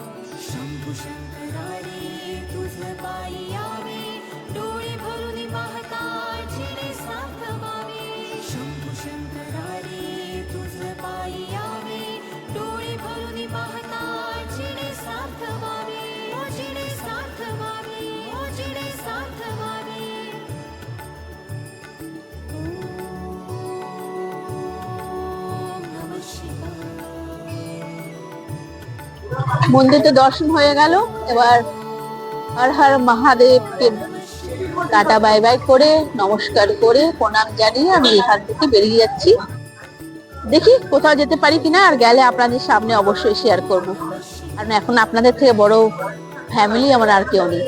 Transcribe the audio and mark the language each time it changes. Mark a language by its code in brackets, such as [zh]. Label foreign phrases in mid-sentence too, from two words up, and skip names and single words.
[mr] शंभू शंकरारे तुझ पायी यावे डोळे भरून पाहता जिने सार्थवावे शंभू शंकरारे तुझ पायी यावे डोळे भरून पाहता जिने सार्थवावे ओ जिने सार्थवावे ओ जिने सार्थवावे ओम नमः शिवाय [bn] মন্দিরতে দর্শন হয়ে গেল। এবার হর হর মহাদেবকে টাটা বাই বাই করে নমস্কার করে প্রণাম জানিয়ে আমি এখান থেকে বেরিয়ে যাচ্ছি। দেখি কোথাও যেতে পারি কিনা, আর গেলে আপনাদের সামনে অবশ্যই শেয়ার করব, কারণ এখন আপনাদের থেকে বড় ফ্যামিলি আমার আর কেউ নেই।